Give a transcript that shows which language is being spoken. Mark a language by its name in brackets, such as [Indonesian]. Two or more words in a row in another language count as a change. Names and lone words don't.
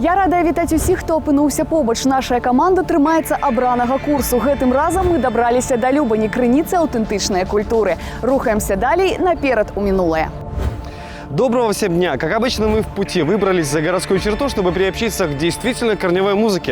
[Belarusian] рада вітаць усіх, хто апынуўся побач. Наша каманда трымаецца абранага курсу. Гэтым разам мы дабраліся да Любані, крыніцы аўтэнтычнай культуры. Рухаемся далей наперад у мінулае. [Russian] Доброго всем дня! Как обычно, мы в пути выбрались за городскую черту, чтобы приобщиться к действительно корневой музыке.